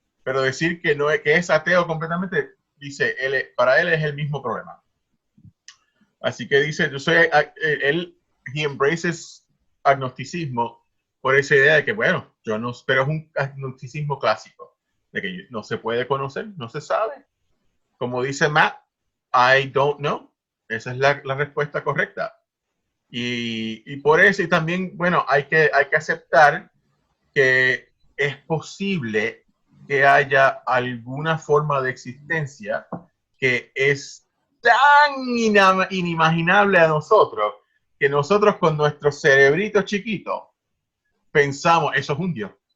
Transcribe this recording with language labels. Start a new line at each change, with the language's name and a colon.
Spanish: Pero decir que es ateo completamente, dice, para él es el mismo problema. Así que dice,
English: he embraces
Spanish: agnosticismo por esa idea de que, bueno, pero es un agnosticismo clásico, de que no se puede conocer, no se sabe. Como dice Matt,
English: I don't know.
Spanish: Esa es la respuesta correcta. Y por eso, y también, bueno, hay que aceptar que es posible que haya alguna forma de existencia que es tan inimaginable a nosotros, que nosotros con nuestro cerebrito chiquito pensamos, eso es un Dios.